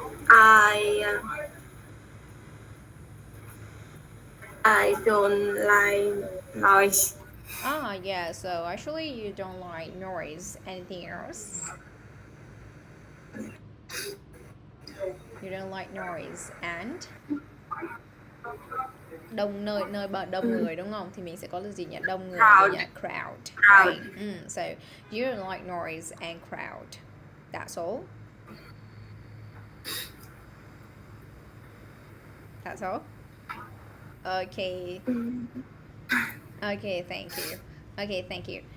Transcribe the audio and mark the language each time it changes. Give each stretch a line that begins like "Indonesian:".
English: I I don't like noise. Ah, yeah, so actually you don't like noise. Anything else? You don't like noise and
Vietnamese: đông nơi đông người đúng không? Thì mình sẽ có là gì nhỉ? Đông người là gì nhỉ?
English: Crowd, right? So you don't like noise and crowd. That's all. That's all. Okay. Okay, thank you. Okay, thank you.